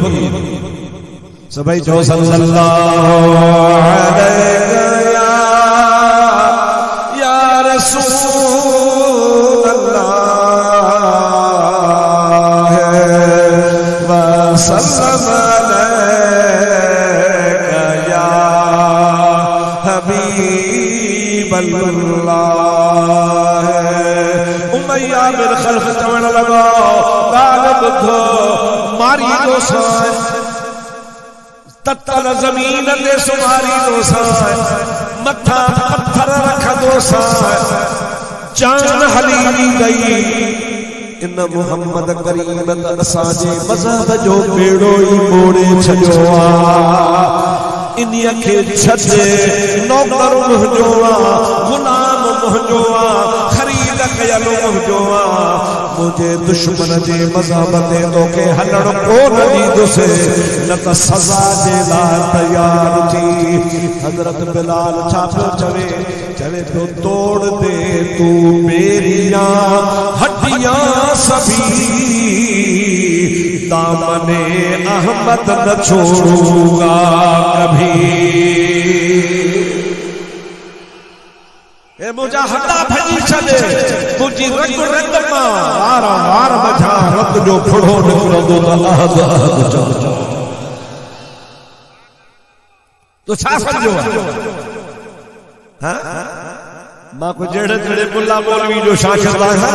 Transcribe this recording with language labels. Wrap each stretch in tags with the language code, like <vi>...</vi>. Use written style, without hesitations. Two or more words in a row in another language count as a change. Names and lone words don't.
<sd>सभई चओ</sd> <ar>صلى الله عليه يا رسول الله وسلم عليك يا حبيب الله.</ar> <sd>उमैया बिन खल्फ चवण लॻो ॻाल्हि ॿुधो मारी दोसां तत्तर ज़मीन ते सुमारी दोसां मथा पत्थर रख दोसां जान हली गई। इन मोहम्मद करीम त असांजे मज़हब जो बेड़ो ई मोड़े छॾियो आहे। इन्हीअ खे छॾे नौकर मुंहिंजो आहे, गुलाम मुंहिंजो आहे, ख़रीद कयल मुंहिंजो आहे। मुझे दुश्मन जे मज़हब ते तोखे हलण कोन ॾींदुसि, न त सज़ा जे लाइ तयार थी। हज़रत बिलाल छा पियो चवे? चवे पियो</sd> <ur>توڑ دے تو میریاں ہڈیاں سبھی، دامنِ احمد نہ چھوڑوں گا کبھی.</ur> <sd>ए मुझा हड्डा भजी छॾे मुझी रग रग मां वार वार मझा रत जो फुड़ो निकिरंदो त</sd> <ar>أحد أحد</ar> <sd>चओ। तो छा सम्झो हां मां को जड़े जड़े मुल्ला मौलवी जो शागिर्द आहियां।</sd>